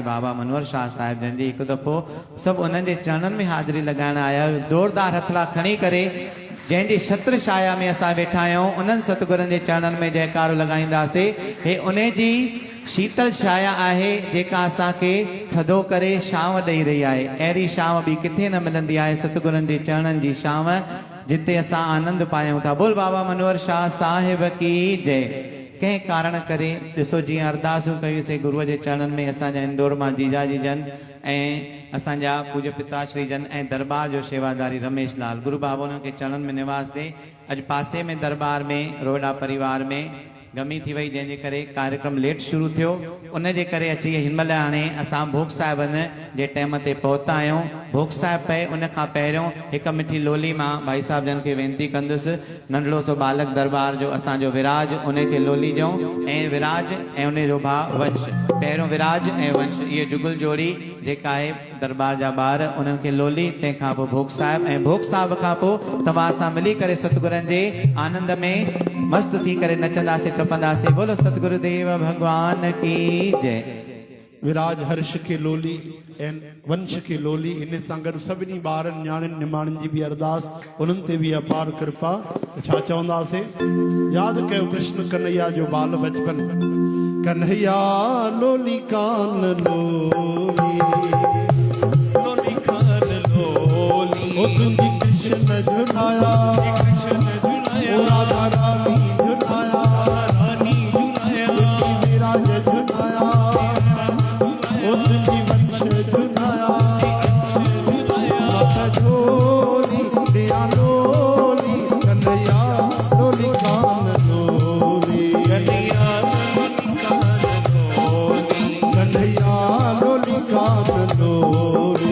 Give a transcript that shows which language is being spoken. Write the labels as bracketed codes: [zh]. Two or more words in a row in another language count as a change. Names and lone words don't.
[sd] बाबा मनोहर शाह साहिब जन जी हिकु दफ़ो सभु उन्हनि जे चरणनि में हाज़िरी लॻाइण आया, ज़ोरदार हथड़ा खणी करे जंहिंजी छत्र छाया में असां वेठा आहियूं उन्हनि सतगुरनि जे चरणनि में जयकारो लॻाईंदासीं। हे उन जी शीतल छाया आहे जेका असांखे थधो करे छांव ॾेई रही आहे। अहिड़ी छांव ॿी किथे न मिलंदी आहे, सतगुरनि जे चरणनि जी छांव जिते असां आनंद पायूं था। [hi] बोल बाबा मनोहर शाह साहिब की जय। [sd] कंहिं कारण करे ॾिसो जीअं अरदासूं कयूंसीं गुरूअ जे चरणनि में, असांजा इंदौर मां जीजाजी जन ऐं असांजा पूज्य पिताश्री जन ऐं दरबार जो शेवादारी रमेश लाल, गुरु बाबा उन्हनि खे चरणनि में निवास ॾे। अॼु पासे में दरबार में रोहिड़ा परिवार में गमी थी वई, जंहिंजे करे कार्यक्रम लेट शुरू थियो, उन जे करे अची हिन महिल हाणे असां भोग साहिबनि जे टाइम ते पहुता आहियूं। भोग साहिब पए उन खां पहिरियों हिकु मिठी लोली मां भाई साहिब जन खे वेनिती कंदुसि, नंढड़ो सो बालक दरबार जो असांजो विराज, उन खे लोली ॾियूं ऐं विराज ऐं उन जो भाउ वंश, पहिरियों विराज ऐं वंश, इहे जुगल जोड़ी जेका आहे दरबार जा ॿार, उन्हनि खे लोली, तंहिंखां पोइ भोग साहिब, ऐं भोग साहिब खां पोइ तव्हां सां मिली करे सतगुरनि जे आनंद में मस्त थी करे नचंदासीं टपंदासीं। [hi] बोलो सतगुरुदेव भगवान की जय। [sd] विराज हर्ष के लोली ऐं वंश के लोली इन सां गॾु सभिनी ॿारनि न्याणियुनि निमाणियुनि जी बि अरदास उन्हनि ते बि अपार कृपा। छा चवंदासीं? यादि कयो कृष्ण कन्हैया जो बाल बचपन। कन्हैया लोली कान लोली लोली कान लोली ओ तुंहिंजी कृष्ण झुलाया ओ राधा रानी झुलाया रानी झुलाया विराज झुलाया ओ तुंहिंजी वंश झुलाया माता झोली दिया लोली कन्हैया लोली कान लोली कन्हैया लोली कान लोली कन्हैया लोली कान लोली